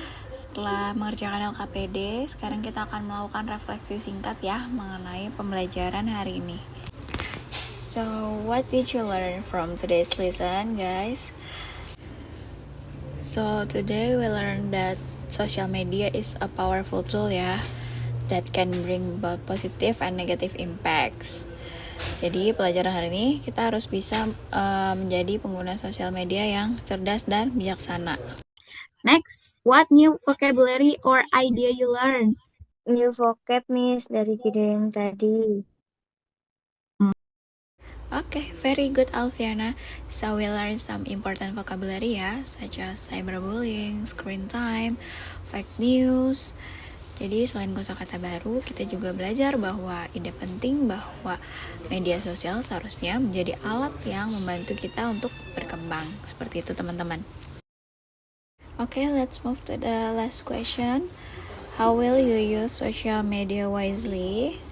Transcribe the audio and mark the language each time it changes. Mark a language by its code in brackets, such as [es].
[id] Setelah mengerjakan LKPD, sekarang kita akan melakukan refleksi singkat ya mengenai pembelajaran hari ini. [en] So, what did you learn from today's lesson, guys? So, today we learned that social media is a powerful tool ya, that can bring both positive and negative impacts. [id] Jadi pelajaran hari ini kita harus bisa menjadi pengguna sosial media yang cerdas dan bijaksana. [en] Next, what new vocabulary or idea you learn? New vocab, [id] Miss, dari video yang tadi. [en] Okay, very good Alfiana. So we learn some important vocabulary ya, such as cyberbullying, screen time, fake news. [id] Jadi selain kosakata baru, kita juga belajar bahwa ide penting bahwa media sosial seharusnya menjadi alat yang membantu kita untuk berkembang. Seperti itu teman-teman. [en] Okay, let's move to the last question. How will you use social media wisely?